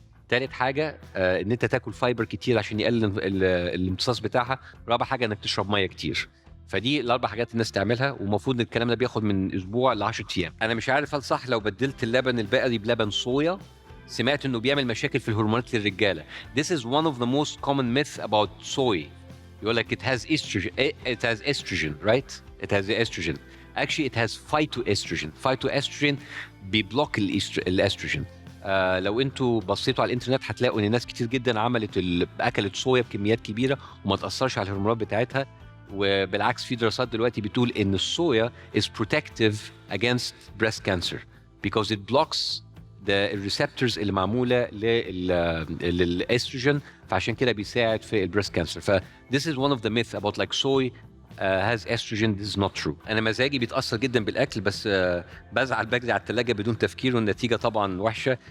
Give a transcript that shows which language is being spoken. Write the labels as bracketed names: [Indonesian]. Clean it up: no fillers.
[Arabic] تالت حاجه ان انت تاكل فايبر كتير عشان يقلل الامتصاص بتاعها. رابع حاجه انك تشرب ميه كتير. فدي ال4 حاجات الناس تعملها، ومفروض ان الكلام ده بياخد من اسبوع ل 10 ايام. انا مش عارف هل صح لو بدلت اللبن البقري بلبن صويا، سمعت انه بيعمل مشاكل في الهرمونات للرجاله. [English] This is one of the most common myths about soy. [Arabic] يقول لك [English] it has estrogen, right? It has estrogen. Actually it has phytoestrogen. Phytoestrogen [Arabic] بيبلوك الاستروجين. لو انتوا بصيتوا على الانترنت هتلاقوا ان ناس كتير جدا اكلت صويا بكميات كبيره وما تاثرش على الهرمونات بتاعتها. وبالعكس في دراسات دلوقتي بتقول ان الصويا [English] is protective against breast cancer because it blocks [Arabic] الريسبتورز اللي معموله للاستروجين، فعشان كده بيساعد في البريست كانسر. [English] ف this is one of the myths about like soy has estrogen. This is not true. [Arabic] انا مزاجي بيتاثر جدا بالاكل، بس بجري على الثلاجه بدون تفكير، والنتيجه طبعا وحشه.